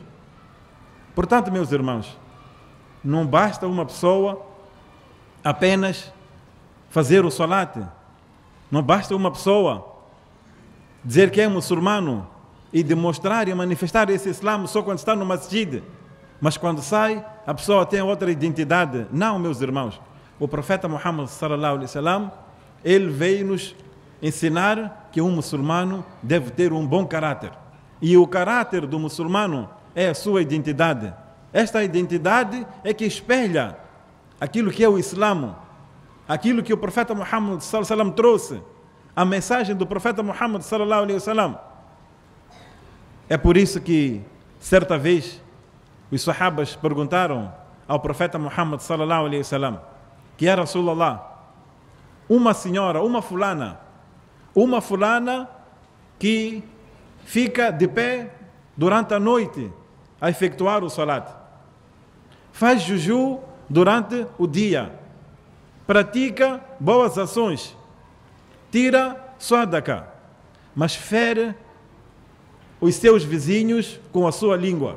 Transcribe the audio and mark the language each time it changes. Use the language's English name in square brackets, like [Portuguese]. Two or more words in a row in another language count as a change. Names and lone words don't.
[Portuguese] Portanto, meus irmãos, não basta uma pessoa apenas fazer o salat, Não basta uma pessoa dizer que é muçulmano e demonstrar e manifestar esse Islã só quando está no masjid, mas quando sai, a pessoa tem outra identidade. Não, meus irmãos. O profeta Muhammad [Arabic] صلى الله عليه وسلم, [Portuguese] ele veio nos ensinar que um muçulmano deve ter um bom caráter. E o caráter do muçulmano é a sua identidade. Esta identidade é que espelha aquilo que é o Islã, aquilo que o profeta Muhammad [Arabic] صلى الله عليه وسلم [Portuguese] trouxe, a mensagem do profeta Muhammad [Arabic] صلى الله عليه وسلم. [Portuguese] É por isso que, certa vez, os sahabas perguntaram ao profeta Muhammad [Arabic] صلى الله عليه وسلم, [Portuguese] que era Rasulullah, uma senhora, uma fulana que fica de pé durante a noite a efetuar o salat, faz juju durante o dia, pratica boas ações, tira sadaqa, mas fere os seus vizinhos com a sua língua.